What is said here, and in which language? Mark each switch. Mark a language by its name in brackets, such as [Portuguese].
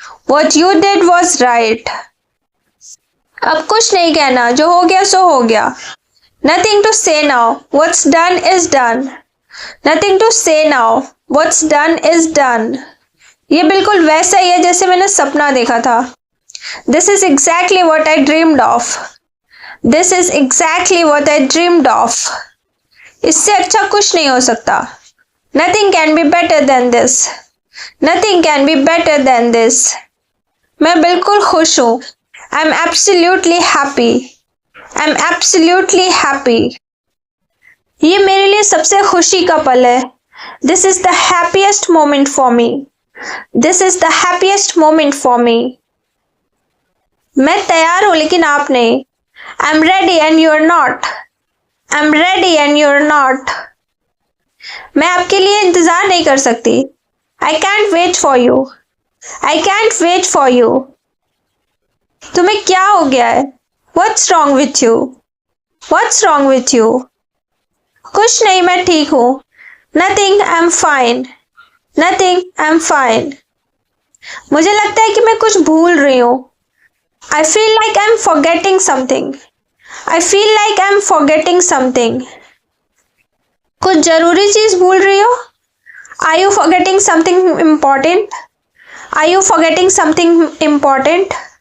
[English] What you did was right. [Hindi] अब कुछ नहीं कहना, जो हो गया सो हो गया. [English] Nothing to say now. What's done is done. Nothing to say now. What's done is done. [Hindi] ये बिल्कुल वैसा ही है जैसे मैंने सपना देखा था. [English] This is exactly what I dreamed of. This is exactly what I dreamed of. [Hindi] इससे अच्छा कुछ नहीं हो सकता. [English] Nothing can be better than this. Nothing can be better than this. [Hindi] मैं बिल्कुल खुश हूँ. [English] I'm absolutely happy. I'm absolutely happy. [Hindi] ये मेरे लिए सबसे खुशी का पल है. [English] This is the happiest moment for me. This is the happiest moment for me. [Hindi] मैं तैयार हूँ लेकिन आप नहीं. [English] I'm ready and you're not. I'm ready and you're not. [Hindi] मैं आपके लिए इंतजार नहीं कर सकती. [English] I can't wait for you. I can't wait for you. [Hindi] तुम्हें क्या हो गया है? [English] What's wrong with you? What's wrong with you? [Hindi] कुछ नहीं, मैं ठीक हूँ. [English] Nothing, I'm fine. Nothing, I'm fine. [Hindi] मुझे लगता है कि मैं कुछ भूल रही हूँ. [English] I feel like I'm forgetting something. I feel like I'm forgetting something. [Hindi] कुछ जरूरी चीज भूल रही हो? [English] Are you forgetting something important? Are you forgetting something important?